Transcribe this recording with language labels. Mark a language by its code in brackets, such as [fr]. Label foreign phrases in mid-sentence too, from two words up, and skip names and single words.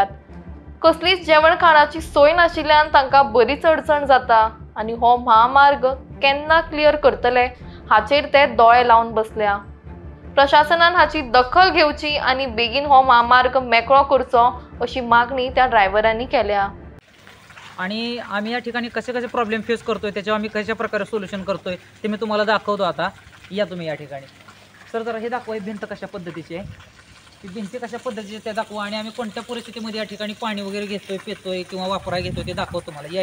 [kok] कसलीच जेवण खाणाची सोय नाशिल्ल्यान तांकां बरीच अडचण जाता आणि हो महामार्ग केन्ना क्लियर करतले हाचेर ते दोळे लावन बसल्या। प्रशासनान हाची दखल घेवची आणि बेगीन हो महामार्ग मेकळो करचो अशी मागणी त्या ड्रायव्हरांनी केल्या। [mr] आणि आम्ही या ठिकाणी कसे कसे [en] problem face [mr] करतोय, त्याच्यावर आम्ही कशा प्रकारे सोल्युशन करतोय ते मी तुम्हाला दाखवतो। आता या तुम्ही या ठिकाणी सर जरा हे दाखवा, ही भिंत कशा पद्धतीची आहे, ती भिंती कशा पद्धतीची ते दाखवा आणि आम्ही कोणत्या परिस्थितीमध्ये या ठिकाणी पाणी वगैरे घेतोय, पितोय किंवा वापराय घेतोय ते दाखवतो तुम्हाला।